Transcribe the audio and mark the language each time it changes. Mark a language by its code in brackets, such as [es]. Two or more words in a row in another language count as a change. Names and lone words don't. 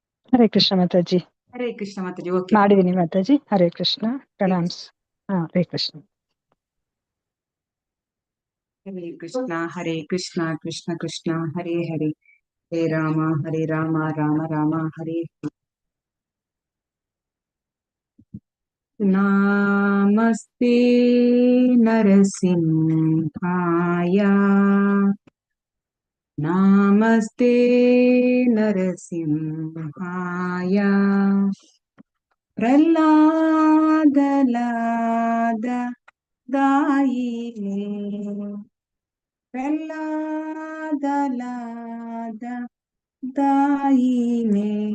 [sa] ಹರೇ ಕೃಷ್ಣ [kn] ಮಾತಾಜಿ. [sa] ಹರೇ ಕೃಷ್ಣ [kn] ಮಾತಾಜಿ. ಓಕೆ, ಮಾಡಿದೀನಿ ಮಾತಾಜಿ. [sa] ಹರೇ ಕೃಷ್ಣ, [kn] ಪ್ರಣಾಮ್ಸ್. [sa] ಹರೇ ಕೃಷ್ಣ. ಹರೇ ಕೃಷ್ಣ ಹರೇ ಕೃಷ್ಣ ಕೃಷ್ಣ ಕೃಷ್ಣ ಹರೇ ಹರೇ, ಹರೇ ರಾಮ ರಾಮ ರಾಮ ಹರೇ ಹರೇ. ನಮಸ್ತೆ ನರಸಿಂಹಾಯ, ನಮಸ್ತೆ ನರಸಿಂಹಾಯ, ಪ್ರಹ್ಲಾದಲಾದ ದಾಯಿನೇ, ಪ್ರಹ್ಲಾದಲಾದ ದಾಯಿನೇ.